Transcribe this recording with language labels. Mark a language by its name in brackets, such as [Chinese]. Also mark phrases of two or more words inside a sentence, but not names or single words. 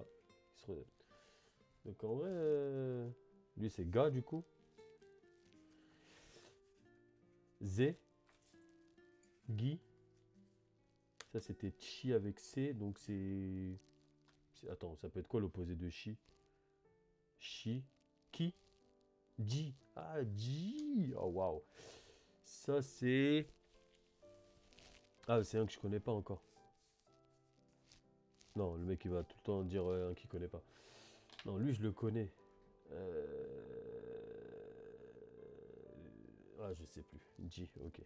[French] Donc en vrai, lui, c'est ga, du coup. [Japanese] Z. Gi. [French] Ça, c'était chi avec C. Donc attends, ça peut être quoi l'opposé de chi? [Japanese] Chi. Ki. Ji. [French] Ah, ji. Oh, waouh. Ça, c'est... Ah, c'est un que je connais pas encore. Non, le mec, il va tout le temps dire un qu'il connaît pas. Non, lui, je le connais. Ah, je sais plus. Ji, ok.